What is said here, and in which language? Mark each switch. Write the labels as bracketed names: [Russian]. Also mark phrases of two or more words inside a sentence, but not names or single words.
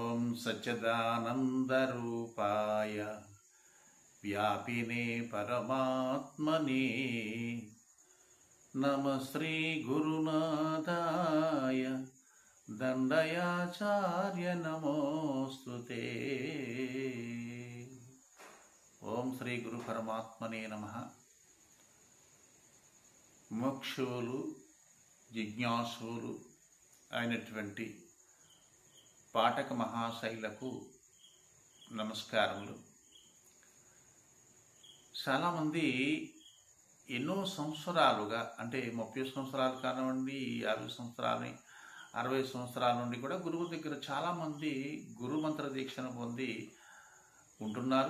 [Sanskrit] सच्चिदानन्दरूपाय व्यापिने परमात्मने नमः श्रीगुरुनाथाय दण्डयाचार्य नमोस्तुते। ओम श्री गुरु परमात्मने नमः। [Telugu] మోక్షులు జిజ్ఞాసులు అయినటువంటి పాఠక మహాశైలకు నమస్కారములు. చాలామంది ఎన్నో సంవత్సరాలుగా, అంటే 30 సంవత్సరాలు కానివ్వండి, 50 సంవత్సరాలు, 60 సంవత్సరాల నుండి కూడా గురువు దగ్గర చాలామంది గురుమంత్ర దీక్షను పొంది ఉంటున్నారు.